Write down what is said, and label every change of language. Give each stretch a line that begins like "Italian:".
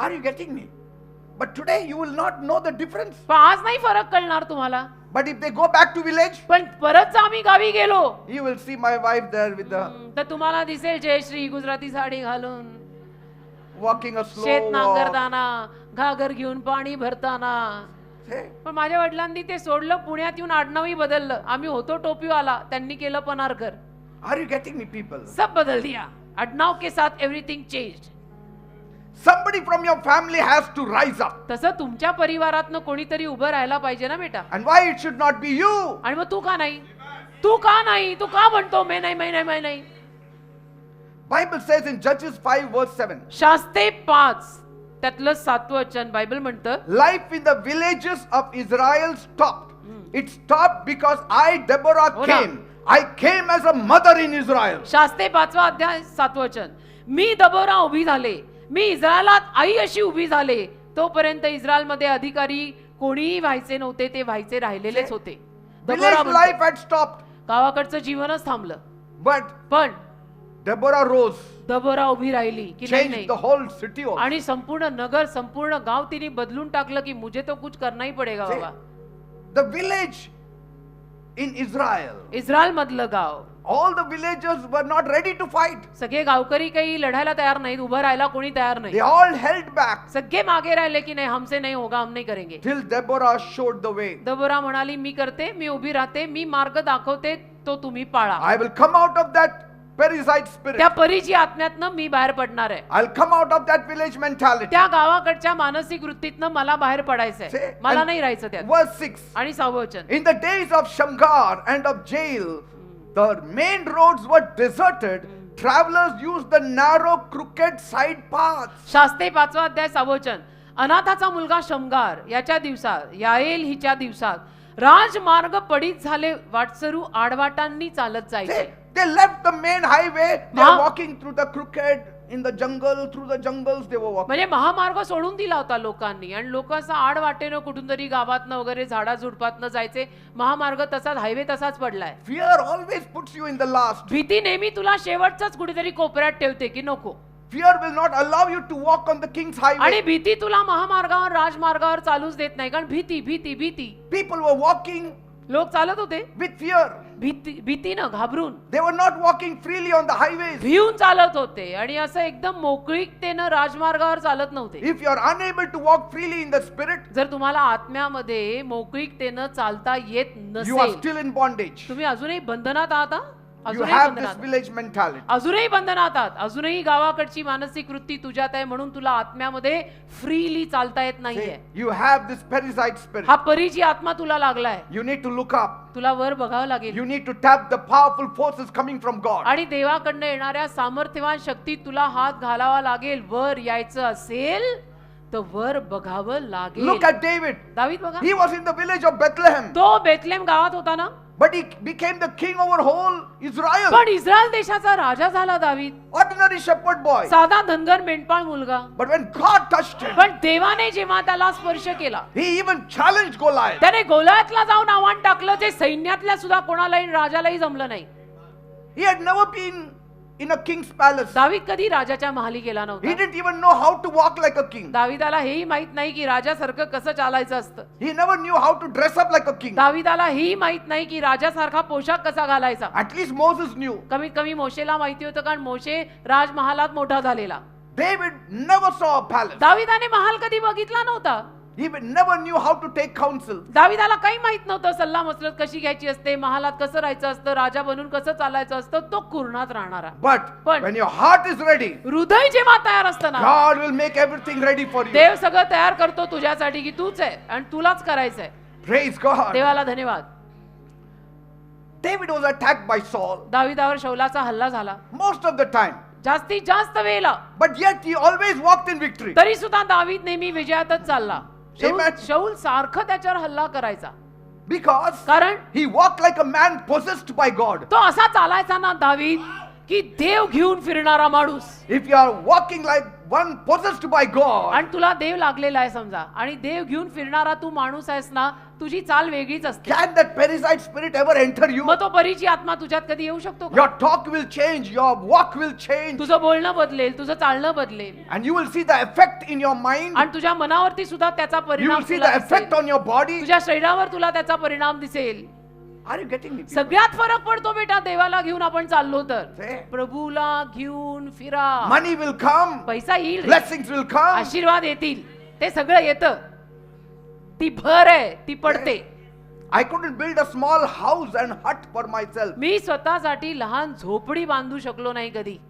English: Are you getting me? But today you will not know the difference.
Marathi: पण आज नाही फरक कळणार तुम्हाला.
English: But if they go back to village,
Marathi: पण परत आम्ही गावी गेलो
English: you will see my wife there with the
Marathi: तर तुम्हाला दिसेल जयश्री गुजराती साडी घालून
English: walking a slow
Marathi: शेत
English: walk.
Marathi: नांगरताना, घागर घेऊन पाणी भरताना.
English: Hey,
Marathi: पण माझ्या वडिलांनी ते सोडलं, पुण्यात येऊन आडनावही बदललं. आम्ही होतो टोपीवाला, त्यांनी केलं पनारकर.
English: are you getting me, people?
Hindi: सब बदल दिया. आडनाव के साथ
English: Everything changed. Somebody from your family has to rise up.
Marathi: तसं तुमच्या परिवारातनं कोणीतरी उभं राहायला पाहिजे ना बेटा.
English: And why it should not be you?
Marathi: आणि मग तू का नाही? तू का नाही? तू का म्हणतो मैं नाही, मैं नाही, मैं नाही?
English: Bible says in Judges 5 verse 7.
Marathi: शास्ते 5 त्यातलं 7वं वचन बायबल म्हणतं,
English: Life in the villages of Israel stopped. It stopped because I, Deborah,
Marathi: हो ना.
English: came. I came as a mother in Israel.
Marathi: शास्त्रे 5वा अध्याय 7 वचन. मी दबोरा उभी झाले, मी इस्रायलात आई अशी उभी झाले. तोपर्यंत इस्रायलमध्ये अधिकारी कोणीही व्हायचे नव्हते, ते व्हायचे राहिलेलेच होते. दबोरा
English: Village
Marathi: म्हणतो,
English: life had stopped.
Marathi: गावाकडचं जीवनच थांबलं.
English: But
Marathi: पण
English: Deborah rose,
Marathi: दबोरा उभी राहिली की नाही
English: changed
Marathi: नाही.
English: the whole city also.
Marathi: आणि संपूर्ण नगर, संपूर्ण गाव तिने बदलून टाकलं की
Hindi: मुझे तो कुछ करना ही पडेगा
English: See,
Marathi: बाबा.
English: the village in Israel,
Marathi: Israel मधलं गाव,
English: all the villagers were not ready to fight.
Marathi: सगळे गावकरी काही लढायला तयार नाहीत, उभं राहायला कोणी तयार नाही.
English: They all held back
Marathi: सगळे मागे राहिले की नाही,
Hindi: हमसे नहीं होगा, हम नहीं करेंगे.
English: till Deborah showed the way.
Marathi: दबोरा म्हणाली, मी करते, मी उभी राहते, मी मार्ग दाखवते, तो तुम्ही पाळा.
English: I will come out of that Perizzite spirit.
Marathi: त्या परीची आत्म्यातनं मी बाहेर पडणार आहे.
English: I'll come out of that village mentality.
Marathi: त्या गावाकडच्या मानसिक वृत्तीतनं मला बाहेर पडायचंय,
English: See,
Marathi: मला
English: and
Marathi: नाही राहायचं त्यात.
English: Verse 6.
Marathi: आणि 6वं वचन.
English: In the days of Shamgar and of Jael, the main roads were deserted. Travelers used the narrow, crooked side paths.
Marathi: शास्त्रे 5वा अध्याय 6वं वचन. अनाथाचा मुलगा शमगार याच्या दिवसात, याएल हिच्या दिवसात राजमार्ग पडीत झाले, वाटसरू आडवाटांनी चालत जायचे.
English: They left the main highway. They Ma- were walking through the crooked, in the jungle, through the jungles they were walking.
Marathi: म्हणजे महामार्ग सोडून दिला होता लोकांनी, आणि लोक असं आड वाटेनं कुठून तरी गावातनं वगैरे झाडा झुडपातनं जायचे. महामार्ग तसाच, हायवे तसाच पडलाय.
English: Fear always puts you in the last.
Marathi: भीती नेहमी तुला शेवटचाच कुठेतरी कोपऱ्यात ठेवते की नको.
English: Fear will not allow you to walk on the king's
Marathi: आणि
English: highway.
Marathi: भीती तुला महामार्गावर, राजमार्गावर चालूच देत नाही, कारण भीती भीती भीती.
English: People were walking
Marathi: लोक चालत होते
English: with fear.
Marathi: भीतीनं, घाबरून,
English: They were not walking freely on the highways.
Marathi: भिवून चालत होते, आणि असं एकदम मोकळीकतेनं राजमार्गावर चालत नव्हते.
English: If you are unable to walk freely in the spirit,
Marathi: जर तुम्हाला आत्म्यामध्ये मोकळीकतेनं चालता येत
English: you are
Marathi: नसेल,
English: still in bondage.
Marathi: तुम्ही अजूनही बंधनात आहात हा?
English: You
Marathi: अजूनही
English: have this
Marathi: बंधनात,
English: village mentality.
Marathi: अजूनही बंधनात आहात, अजूनही गावाकडची मानसिक वृत्ती तुझ्यात आहे, म्हणून तुला आत्म्यामध्ये फ्रीली चालता येत नाहीये.
English: See, you have this Perizzite spirit.
Marathi: हा परीची आत्मा तुला लागलाय.
English: You need to look up.
Marathi: तुला वर बघावं लागेल,
English: You need to tap the powerful forces coming from God.
Marathi: आणि देवाकडनं येणाऱ्या सामर्थ्यवान शक्तीत तुला हात घालावा लागेल. वर यायचं असेल तर वर बघावं लागेल.
English: Look at David.
Marathi: दावीद बघा,
English: He was in the village of Bethlehem,
Marathi: तो बेथलेम गावात होता ना,
English: but he became the king over whole Israel.
Marathi: पण इस्रायल देशाचा राजा झाला दावीद.
English: Ordinary shepherd boy.
Marathi: साधा धनगर मेंढपाळ मुलगा.
English: But when God touched him,
Marathi: पण देवाने जेव्हा त्याला स्पर्श केला,
English: he even challenged Goliath.
Marathi: त्याने गोलायातला जाऊन आव्हान टाकलं, जे सैन्यातल्या सुद्धा कोणालाही, राजालाही जमलं नाही.
English: He had never been in a king's palace.
Marathi: दावीद कधी राजाच्या महाली गेला
English: He
Marathi: नव्हता.
English: didn't even know how to walk like a king.
Marathi: दावीदाला हेही माहित नाही की राजासारखं कसं चालायचं असतं.
English: He never knew how to dress up like a king.
Marathi: दावीदाला हेही माहित नाही की राजासारखा पोशाख कसा घालायचा.
English: At least Moses knew.
Marathi: कमीत कमी मोशेला माहिती होतं, कारण मोशे राजमहालात मोठा झालेला.
English: David never saw a palace.
Marathi: दावीदाने महाल कधी बघितला नव्हता.
English: He never knew how to take counsel.
Marathi: दावीदाला काही माहित नव्हतं, सल्ला मसलत कशी घ्यायची असते, महालात कसं राहायचं असतं, राजा बनून कसं चालायचं असतं. तो कुरणात राहणारा.
English: But But- when your heart is ready,
Marathi: हृदय जेव्हा तयार असतं ना,
English: God will make everything ready for you.
Marathi: देव सगळं तयार करतो तुझ्यासाठी, की तूच आहे आणि तुलाच करायचंय.
English: Praise God.
Marathi: देवाला धन्यवाद.
English: David was attacked by Saul
Marathi: दावीदावर शौलाचा हल्ला झाला
English: most of the time.
Marathi: जास्तीत जास्त वेळेला,
English: But yet he always walked in victory.
Marathi: तरी सुद्धा दावीद नेहमी विजयातच चालला.
English: Amen.
Marathi: शौल सारखं त्याच्यावर हल्ला करायचा,
English: Because
Marathi: कारण
English: he walked like a man possessed by God.
Marathi: तो असा चालायचा ना दावीद, की देव घेऊन फिरणारा माणूस.
English: If you are walking like one possessed by God,
Marathi: आणि तुला देव लागलेला आहे समजा, आणि देव घेऊन फिरणारा तू माणूस आहेस ना, तुझी चाल वेगळीच असते.
English: can that Perizzite spirit ever enter you?
Marathi: मग तो परीची आत्मा तुझ्यात कधी येऊ शकतो का?
English: Your talk will change, your walk will change,
Marathi: तुझं बोलणं बदलेल, तुझं चालणं बदलेल,
English: and you will see the effect in your mind.
Marathi: आणि तुझ्या मनावरती सुद्धा त्याचा
English: You
Marathi: परिणाम
English: will see
Marathi: तुला
English: the effect
Marathi: दिसेल.
English: on your body.
Marathi: तुझ्या शरीरावर तुला त्याचा परिणाम दिसेल.
English: Are you getting me?
Marathi: सगळ्यात फरक पडतो बेटा देवाला घेऊन आपण चाललो तर. See? प्रभूला घेऊन फिरा.
English: Money will come,
Marathi: पैसा येईल रे.
English: blessings will come.
Marathi: आशीर्वाद येतील, ते सगळं येतं. ती भर आहे, ती पडते.
English: I couldn't build a small house and hut for myself.
Marathi: मी स्वतःसाठी लहान झोपडी बांधू शकलो नाही कधी.